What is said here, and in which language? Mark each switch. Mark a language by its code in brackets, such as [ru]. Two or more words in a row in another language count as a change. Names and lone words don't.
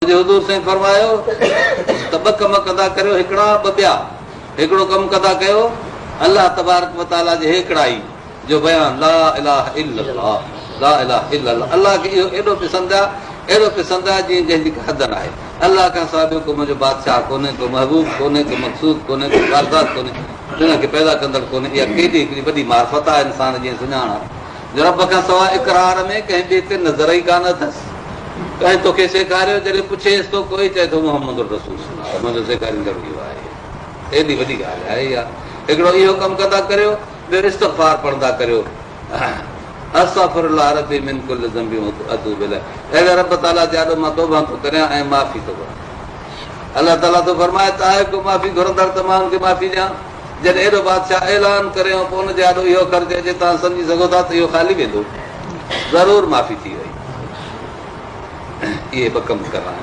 [sd] मुंहिंजे हुज़ूर साईं फरमायो त ॿ कम कंदा करियो, हिकिड़ा ॿ ॿिया। हिकिड़ो कमु कंदा कयो [ar] الله تبارك وتعالى [sd] जे हिकिड़ाई जो बयान, [ar] لا إله إلا الله، لا إله إلا الله. [sd] अलाह खे इहो एॾो पसंदि आहे जीअं जंहिंजी हद न आहे। अलाह खां सवाइ को मुंहिंजो बादशाह कोन्हे, को महबूब कोन्हे, को मक़सूद कोन्हे, को कारज़ात कोन्हे, हिनखे पैदा कंदड़ कोन्हे। इहा केॾी हिकिड़ी वॾी मार्फत आहे इंसान जी सुञाण जो रब खां सवाइ इक़रार में कंहिं ॿिए ते नज़र ई कान अथसि। कंहिं तोखे सेखारियो, जॾहिं पुछेसि थो कोई चए थो मोहम्मद रसूल मुंहिंजो सेखारींदड़ इहो आहे। एॾी वॾी ॻाल्हि आहे इहा। हिकिड़ो इहो कमु कंदा करियो, ॿियो इस्तग़फ़ार पढ़ंदा करियो, [ar] أستغفر الله ربي من كل ذنب وأتوب إليه. [sd] अहिड़े रब ताला जे ॾाढो मां तौबा थो करियां ऐं माफ़ी थो घुरां। अलाह ताला थो फरमाए त आहे को माफ़ी घुरंदड़ त मां हुनखे माफ़ी ॾियां। जॾहिं एॾो बादशाह ऐलान करे पोइ हुनजे ॾाढो इहो ख़र्च अचे, तव्हां सम्झी सघो था त इहो ख़ाली वेंदो, ज़रूरु माफ़ी थी वई। इहे ॿ कम करणा।